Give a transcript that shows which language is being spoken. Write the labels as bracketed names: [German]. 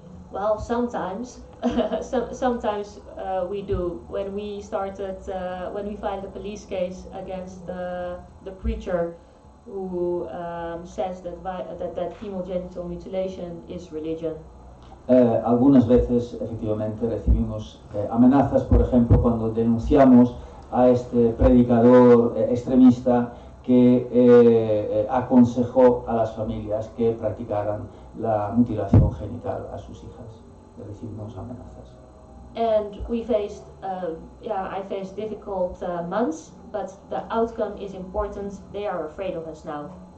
[English] Well, sometimes, sometimes we do. When we filed a police case against the preacher who says that female genital mutilation is religion. [Spanish] Algunas veces, efectivamente, recibimos amenazas, por ejemplo, cuando denunciamos a este predicador extremista que aconsejó a las familias que practicaran la mutilación genital a sus hijas. Recibimos amenazas. [English] And we faced, I faced difficult months, but the outcome is important. They are afraid of us now.